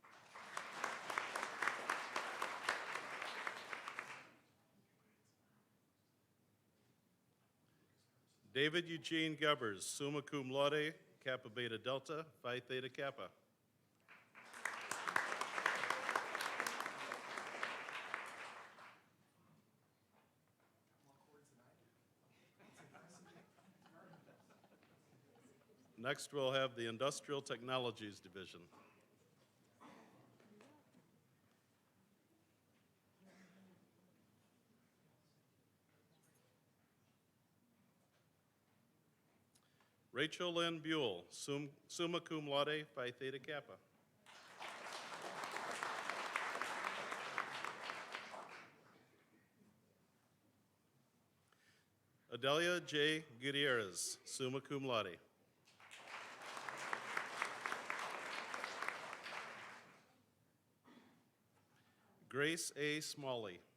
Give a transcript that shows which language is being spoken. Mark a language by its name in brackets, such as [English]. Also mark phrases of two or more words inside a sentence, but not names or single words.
[English] David Eugene Gubbers, [Latin] summa cum laude, [English] Kappa Beta Delta, Phi Theta Kappa. Next, we'll have the Industrial Technologies Division. Rachel Lynn Buell, [Latin] summa cum laude, [English] Phi Theta Kappa. Adelia J. [Latin] Gutierrez, summa cum laude. [English] Grace A. Smalley.